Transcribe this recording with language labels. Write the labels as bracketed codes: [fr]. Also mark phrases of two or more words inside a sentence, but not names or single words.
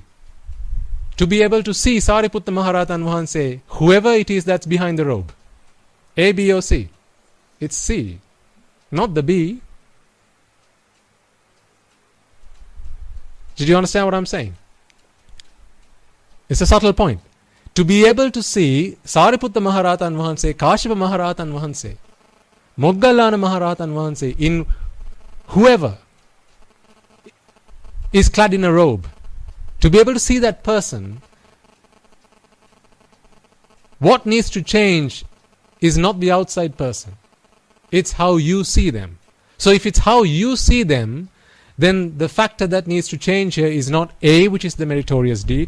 [en] To be able to see Sariputta Maharatan Wahanse, whoever it is that's behind the robe, A, B or C? It's C, not the B. Did you understand what I'm saying? It's a subtle point. To be able to see Sariputta Maharatan Wahanse, Kashyapa Maharatan Wahanse, Moggallana Maharatan Wahanse, in whoever is clad in a robe, to be able to see that person, what needs to change is not the outside person. It's how you see them. So if it's how you see them, then the factor that needs to change here is not A, which is the meritorious deed.